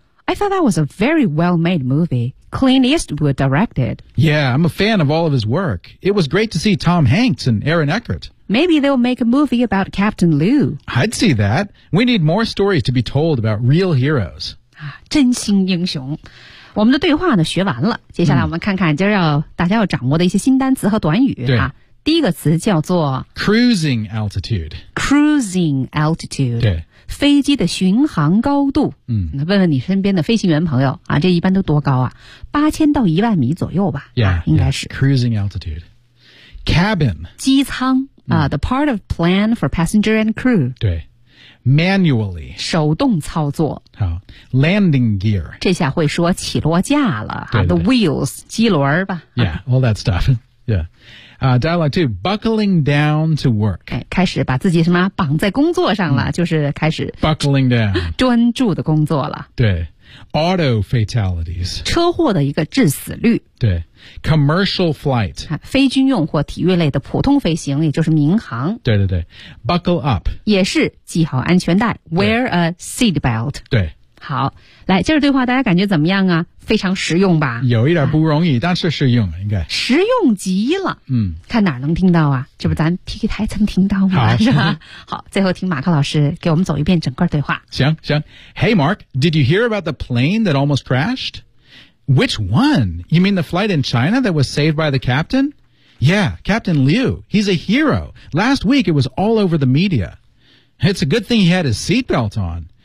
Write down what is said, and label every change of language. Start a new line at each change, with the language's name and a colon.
English: I thought that was a very well-made movie. Clint Eastwood directed. Yeah, I'm a fan of all of his work. It was great to see Tom Hanks and Aaron Eckhart. Maybe they'll make a movie about Captain Lou. I'd see that. We need more stories to be told about real heroes.
Chinese: 真心英雄。我们的对话呢学完了。接下来我们看看今儿要大家要掌握的一些新单词和短语。对。第一个词叫做
English: Cruising altitude. Cruising altitude.
Chinese: 对。飞机的巡航高度，嗯，问问你身边的飞行员朋友啊，这一般都多高啊？ 8000到10000米左右吧，
English: yeah,
Chinese: 啊，应该是。
English: Yeah, cruising altitude, cabin,
Chinese: 机舱啊，
English: the part of plane for passenger and crew. 对 ，manually,
Chinese: 手动操作。
English: 好 ，landing gear,
Chinese: 这下会说起落架了，对对啊 ，
English: the wheels,
Chinese: 机轮吧。
English: Yeah, all that stuff. Yeah. Dialogue 2, buckling down to work.
Chinese: 开始把自己什么绑在工作上了、就是开始
English: buckling down,
Chinese: 专注的工作了。
English: 对 ,auto fatalities,
Chinese: 车祸的一个致死率。
English: 对 ,commercial flight,
Chinese: 非军用或体育类的普通飞行，也就是民航。对对对 ,
English: buckle up,
Chinese: 也是系好安全带 ,
English: wear a seat belt。
Chinese: 对。好，来，接着对话，大家感觉怎么样啊？非常实用吧？有一点不容易，但是实用应该。实用极了。嗯，看哪能听到啊？这不咱 TK 台曾听到吗？是吧？好，最后听马克老师给我们走一遍整个对话。行行
English: ，Hey Mark, did you hear about the plane that almost crashed? Which one? You mean the flight in China that was saved by the captain? Yeah, Captain Liu. He's a hero. Last week it was all over the media. It's a good thing he had his seatbelt on.